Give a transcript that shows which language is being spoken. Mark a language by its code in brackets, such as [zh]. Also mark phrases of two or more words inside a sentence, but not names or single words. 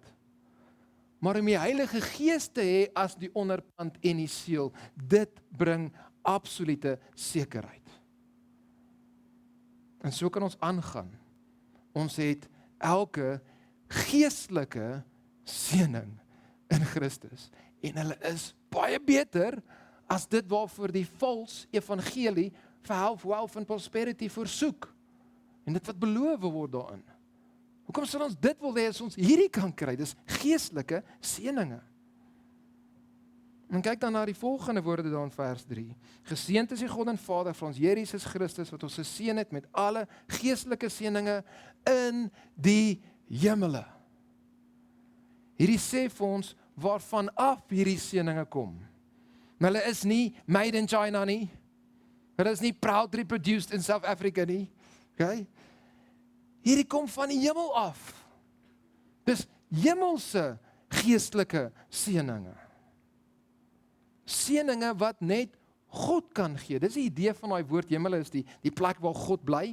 [af] Maar om die Heilige Gees te hê as die onderpand en die seël, dit bring absolute sekerheid. En so kan ons aangaan. Ons het elke geestelike seëning in Christus. En hulle is baie beter as dit waarvoor die vals evangelie vir [en] health, wealth and prosperity [af] versoek. En dit wat beloof word daarin. Hoekom sal ons dit wil hê as ons hierdie kan kry? Dis geestelike seëninge. En kyk dan na die volgende woorde daar in vers 3. Geseënd is die God en Vader van ons Here Jesus Christus, wat ons geseën het met alle geestelike seëninge in die hemele. Hierdie sê vir ons waarvan af hierdie seëninge kom. Hulle is nie [en] made in China [af] nie. Hulle is nie [en] proudly produced in South Africa [af] nie. Okay? Hierdie kom van die hemel af. Dis hemelse geestelike seëninge. Seëninge wat net God kan gee. Dis die idee van daai woord hemel, is die plek waar God bly.